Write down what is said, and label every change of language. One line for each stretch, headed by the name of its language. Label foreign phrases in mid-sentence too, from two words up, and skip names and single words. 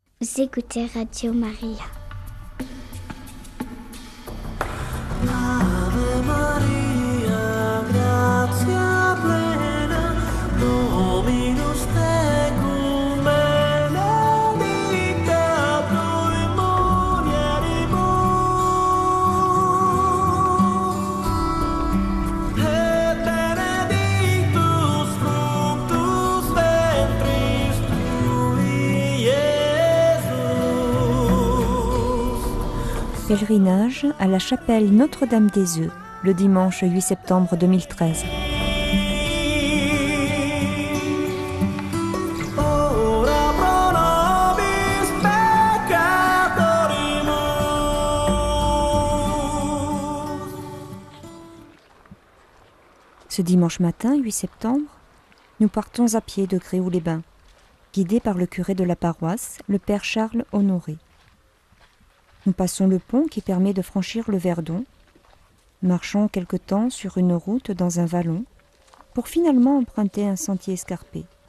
French: Vous écoutez Radio Maria.
Latin: Ave Maria, gratia plena, Dominus tecum, benedicta tu in mulieribus, et benedictus fructus ventris tui, Iesus.
French: Pèlerinage à la chapelle Notre-Dame des Œufs, le dimanche 8 septembre 2013.
Latin: Ora pro nobis peccatoribus.
French: Ce dimanche matin, 8 septembre, nous partons à pied de Gréoux-les-Bains, guidés par le curé de la paroisse, le père Charles Honoré. Nous passons le pont qui permet de franchir le Verdon, marchons quelque temps sur une route dans un vallon, pour finalement emprunter un sentier escarpé.